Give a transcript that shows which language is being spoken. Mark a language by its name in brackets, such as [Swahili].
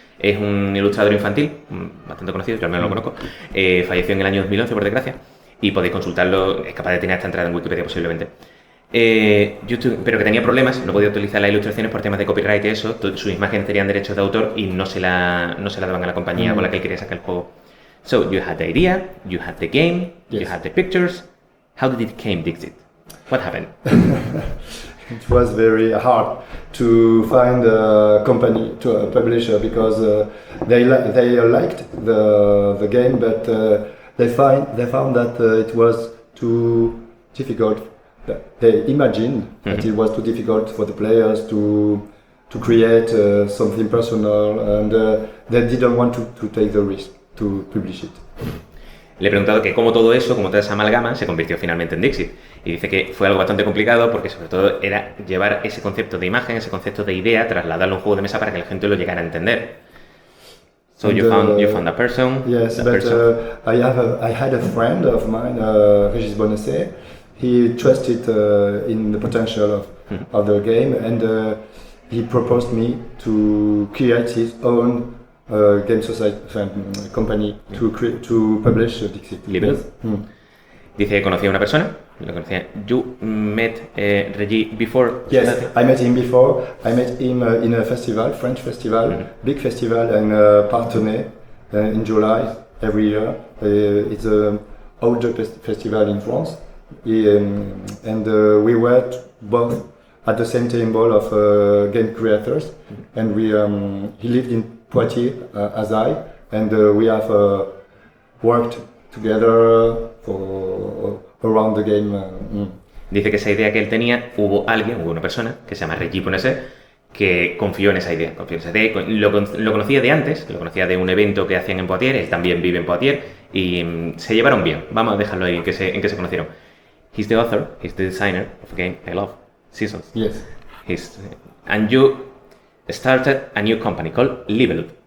[Spanish] Es un ilustrador infantil, bastante conocido, yo al menos lo conozco. Falleció en el año 2011, por desgracia, y podéis consultarlo, es capaz de tener esta entrada en Wikipedia posiblemente. Pero que tenía problemas, no podía utilizar las ilustraciones por temas de copyright y eso, sus imágenes tenían derechos de autor y no se la daban a la compañía con la que él quería sacar el juego. [English] So, you had the idea, you had the game, you had the pictures. How did it came, Dixit? What happened? It was very hard to find a company, a publisher, because they liked the game, but they found that it was too difficult. They imagined that it was too difficult for the players to create something personal, and they didn't want to take the risk to publish it. [Spanish] Le he preguntado que cómo todo eso, como toda esa amalgama, se convirtió finalmente en Dixit. Y dice que fue algo bastante complicado porque sobre todo era llevar ese concepto de imagen, ese concepto de idea, trasladarlo a un juego de mesa para que la gente lo llegara a entender. [English] So you found a person. Yes, but I had a friend of mine, Régis Bonnesset. He trusted in the potential of the game, and he proposed me to create his own game society company to publish Dixit. Yes. [Spanish] Dice que conocía a una persona. Lo conocía. [English] You met Régis before? Yes, I met him before. I met him in a festival, French festival, big festival in Parthenay in July every year. It's an older festival in France. And we were both at the same table of game creators, and he lived in Poitiers as I, and we have worked together around the game. [Spanish] Dice que esa idea que él tenía, hubo una persona que se llama Régis Bonnesset, que confió en esa idea. Lo conocía de antes, lo conocía de un evento que hacían en Poitiers, él también vive en Poitiers, y se llevaron bien. Vamos a dejarlo ahí, en que se conocieron. [English] He's the author, he's the designer of a game I love, Seasons. Yes. And you started a new company called Libelud.